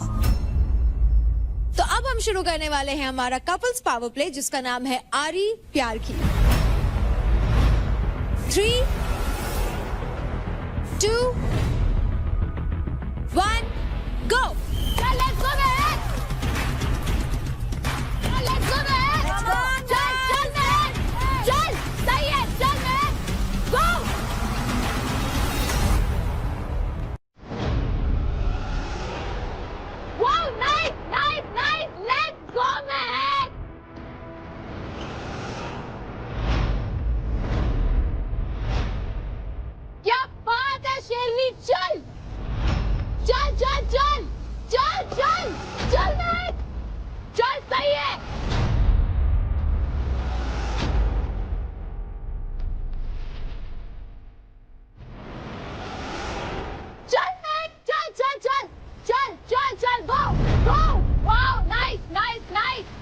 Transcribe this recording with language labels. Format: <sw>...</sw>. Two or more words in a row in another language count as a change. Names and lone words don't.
<hi>तो अब हम शुरू करने वाले हैं हमारा</hi> <en>couples power play</en> <hi>जिसका नाम है आरी प्यार की।</hi> <en>3, 2, 1, go! Let's go, man! Let's go, man!</en> <hi>चल, man! चल, सही है, चल,</hi> <en>man! Go! Wow, nice! Let's go, man!</en> <hi>क्या बात है शेरनी, चल! चल चल चल चल चल चल मैं चल, सही है। चल मैं चल चल चल चल चल चल</hi> <en>go go, wow nice nice nice.</en>